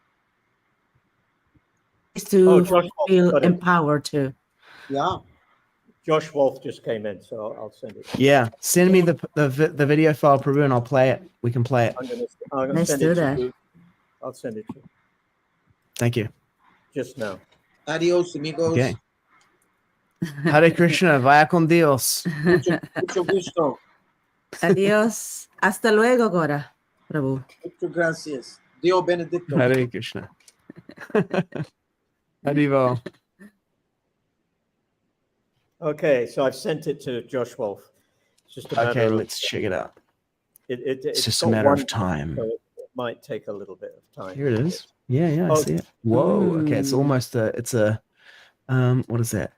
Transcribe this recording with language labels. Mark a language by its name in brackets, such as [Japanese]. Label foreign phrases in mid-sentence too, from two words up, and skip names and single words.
[English] To feel empowered too. Yeah. Josh Wolf just came in, so I'll send it. Yeah, send me the video file, Prabhu, and I'll play it. We can play it. Let's do that. I'll send it to you. Thank you. just now. [Spanish] Adios, amigos. [English] Okay. Hare Krishna, [Spanish] vaya con Dios. Mucho gusto. Adiós. Hasta luego, Gaura, Prabhu. Muchas gracias. [Italian] Dio benedicto. [English] Hare Krishna. Haribo. Okay, so I've sent it to Josh Wolf. It's just a matter Okay, of let's check it out. it's just a got matter of one time. so it might take a little bit of time. Here it is. Yeah, I Oh. see it. Whoa. Okay, it's almost it's a what is that?